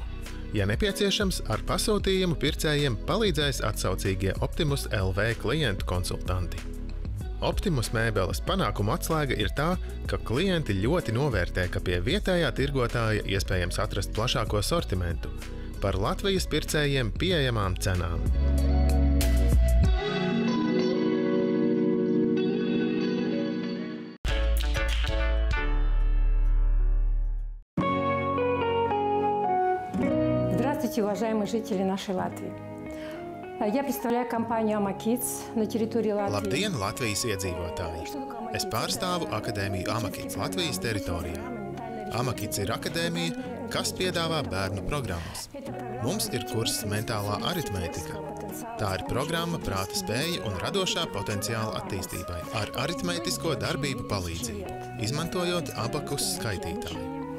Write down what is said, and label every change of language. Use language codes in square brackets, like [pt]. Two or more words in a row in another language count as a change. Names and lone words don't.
[lv] Ja nepieciešams, ar pasūtījumu pircējiem palīdzēs atsaucīgie Optimus.lv klientu konsultanti. Optimus mēbeles panākuma atslēga ir tā, ka klienti ļoti novērtē, ka pie vietējā tirgotāja iespējams atrast plašāko sortimentu par Latvijas pircējiem pieejamām cenām. [ru] Здравствуйте, уважаемые жители нашей Латвии. Я представляю компанию AMAKIDS на территории Латвии. [lv] Labdien, Latvijas iedzīvotāji! Es pārstāvu akadēmiju AMAKIDS Latvijas teritorijā. AMAKIDS ir akadēmija, kas piedāvā bērnu programmas. Mums ir kurs mentālā aritmētika. Tā ir programma prāta spēja un radošā potenciāla attīstībai ar aritmētisko darbību palīdzību, izmantojot abakus skaitītāju.